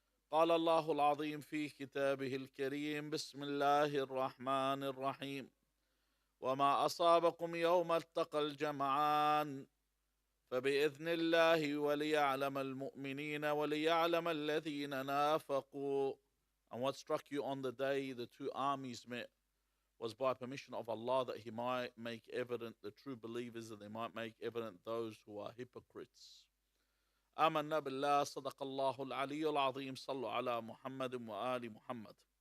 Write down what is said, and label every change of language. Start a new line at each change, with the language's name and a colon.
Arabic: قال الله العظيم في كتابه الكريم بسم الله الرحمن الرحيم وما أصابكم يوم التقى الجمعان فبإذن الله وليعلم المؤمنين وليعلم الذين نافقوا.
English: And what struck you on the day the two armies met was by permission of Allah, that He might make evident the true believers, and they might make evident those who are hypocrites.
Arabic: آمنا بالله صدق الله العلي العظيم صلوا على محمد وآل محمد.